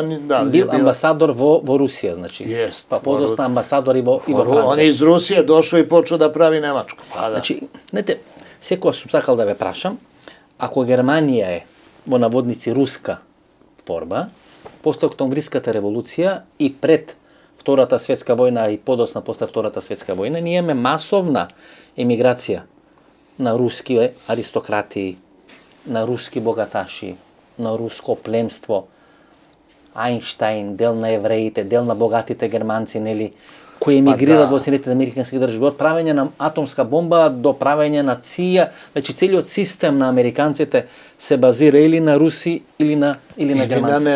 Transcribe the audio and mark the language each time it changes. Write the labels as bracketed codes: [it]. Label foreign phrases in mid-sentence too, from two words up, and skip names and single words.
[mk] Бил амбасадор во Русије, значи. [sr] Jest. [mk] Па подосно амбасадор и во Франције. [sr] On je iz Rusije došao i počeo da pravi Nemačku. [mk] Значи, знате, секо сам сакал да ве прашам, ако Германија је, во наводници, руска творба, после Октобријската револуција и pred Втората светска војна и подосна после Втората светска војна, ние имаме масовна емиграција на руски аристократи, на руски богаташи, на руско пленство, Ајнштајн, дел на евреите, дел на богатите германци, нели, кои емигрираат во Соединетите американски држави, од правење на атомска бомба до правење на ција, значи целиот систем на американците се базира или на руси или на германци.